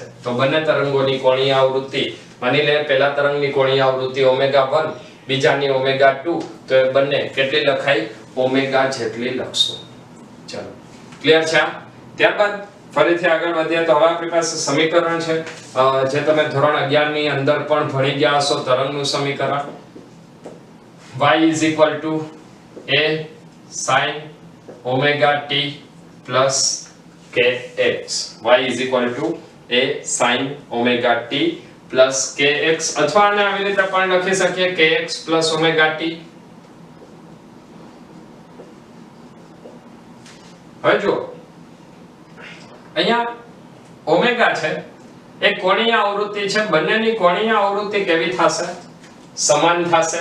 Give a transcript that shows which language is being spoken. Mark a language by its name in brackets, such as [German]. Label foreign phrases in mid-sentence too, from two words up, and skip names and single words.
[Gujarati] તો બંને તરંગોની કોણીય આવૃત્તિ, માની લે પહેલા તરંગની કોણીય આવૃત્તિ ω1 બીજાની ω2 તો એ બંને કેટલી લખાય? ω જેટલી લખશું. ચલો, ક્લિયર છે? ત્યારબાદ ફરીથી આગળ વધીએ તો હવે આપણી પાસે સમીકરણ છે જે તમે ધોરણ 11 ની અંદર પણ ભણી ગયા હશો. તરંગનું સમીકરણ y a sin ωt plus kx. y a sin ωt plus kx અથવા આને આવી રીતે પણ લખી શકીએ kx plus ωt. હવે જો અહીંયા ઓમેગા છે એ કોણીય આવૃત્તિ છે. બંનેની કોણીય આવૃત્તિ કેવી થશે? સમાન થશે.